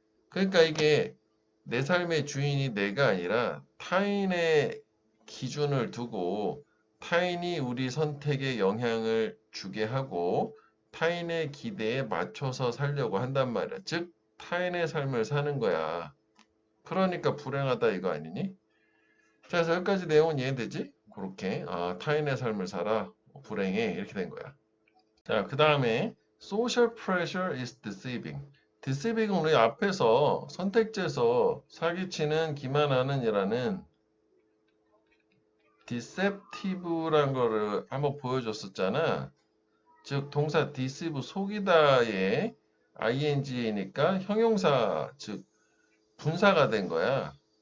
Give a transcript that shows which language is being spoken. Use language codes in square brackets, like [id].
[ko] 그러니까 이게 내 삶의 주인이 내가 아니라 타인의 기준을 두고 타인이 우리 선택에 영향을 주게 하고 타인의 기대에 맞춰서 살려고 한단 말이야. 즉 타인의 삶을 사는 거야. 그러니까 불행하다 이거 아니니? 자, 그래서 여기까지 내용은 이해되지? 그렇게 타인의 삶을 살아 불행해 이렇게 된 거야. 자, 그 다음에 [en] social pressure is deceiving. [ko] deceiving은 우리 앞에서 선택지에서 사기치는 기만하는 이라는 deceptive란 거를 한번 보여줬었잖아. 즉 동사 deceive 속이다의 ing니까 형용사 즉 분사가 된 거야.